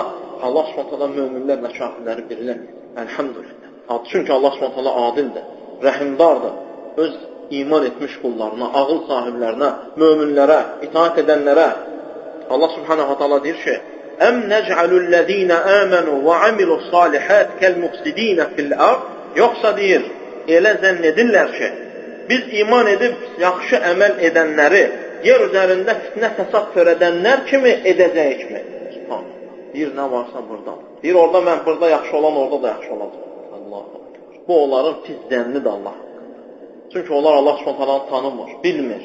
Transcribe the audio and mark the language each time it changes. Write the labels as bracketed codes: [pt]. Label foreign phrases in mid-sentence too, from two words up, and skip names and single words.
[az] Allah [ar] سبحانه تعالى [az] möminlərlə kafirləri birlər. Elhamdülillah. Çünki Allah [ar] سبحانه تعالى [az] adildir, rəhimdardır. Öz iman etmiş qullarına, ağıl sahiblərinə, möminlərə, itaat edənlərə Allah [ar] سبحانه تعالى [az] deyir ki: [ar] "أم نجعل الذين آمنوا و عملوا الصالحات كالمفسدين في الأرض?" [az] Yoxsa deyir, elə zənn edirlər ki, biz iman edib yaxşı əməl edənləri yer üzərində fitnə fəsad törədənlər kimi edəcəyikmi? Deyir, nə varsa burada. Deyir, orada mən burada yaxşı olan, orada da yaxşı olacaq. Allah. Bu onların pis zənnidir Allah. Çünki onlar Allah Subhanahu tanımır, bilmir.